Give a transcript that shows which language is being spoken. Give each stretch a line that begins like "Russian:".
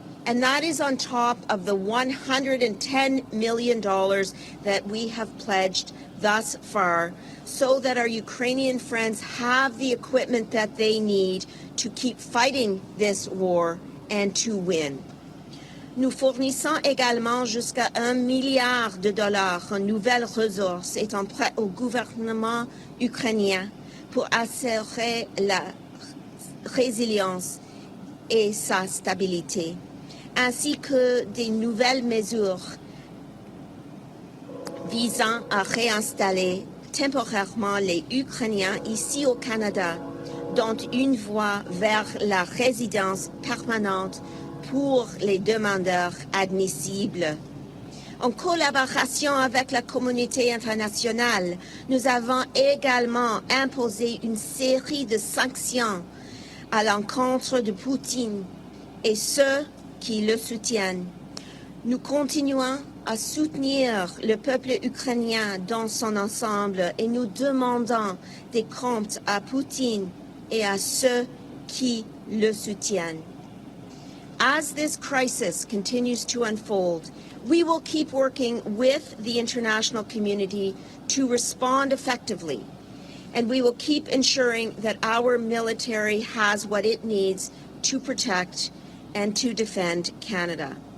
English: And that is on top of the $110 million that we have pledged thus far, so that our Ukrainian friends have the equipment that they need to keep fighting this war and to win.
French: Nous fournissons également jusqu'à $1 milliard en nouvelles ressources et en prêt au gouvernement ukrainien pour assurer la résilience et sa stabilité, ainsi que des nouvelles mesures visant à réinstaller temporairement les Ukrainiens ici au Canada, dont une voie vers la résidence permanente pour les demandeurs admissibles. En collaboration avec la communauté internationale, nous avons également imposé une série de sanctions à l'encontre de Poutine et ceux qui le soutiennent. Nous continuons à soutenir le peuple ukrainien dans son ensemble et nous demandons des comptes à Poutine et à ceux qui le soutiennent.
English: As this crisis continues to unfold, we will keep working with the international community to respond effectively, and we will keep ensuring that our military has what it needs to protect and to defend Canada.